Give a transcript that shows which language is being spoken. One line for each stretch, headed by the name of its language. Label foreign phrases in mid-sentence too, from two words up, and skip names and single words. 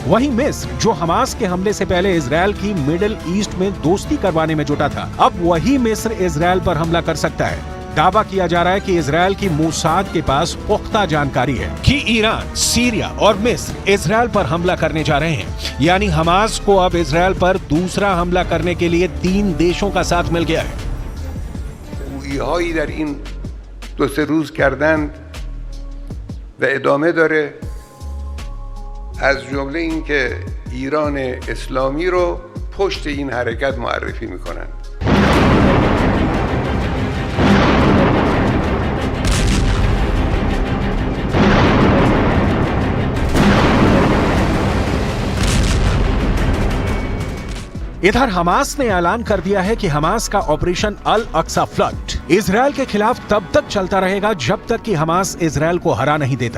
Hindi: वहीं मिस्र, जो हमास के हमले से पहले इजरायल की
English: Middle East
Hindi: में दोस्ती करवाने में जुटा था, अब वही मिस्र इजरायल पर हमला कर सकता है। दावा किया जा रहा है कि इजरायल की मोसाद के पास पुख्ता जानकारी है कि ईरान, सीरिया और मिस्र इजरायल पर हमला करने जा रहे हैं। यानी हमास को अब इजरायल पर दूसरा हमला करने के लिए 3 देशों का साथ मिल गया है।
Persian: هایی در این 2-3 روز کردند و ادامه داره، از جمله این که ایران اسلامی رو پشت این حرکت معرفی میکنند.
Hindi: इधर हमास ने ऐलान कर दिया है कि हमास का ऑपरेशन अल अक्सा फ्लड इजरायल के खिलाफ तब तक चलता रहेगा जब तक कि हमास इजरायल को हरा नहीं देता।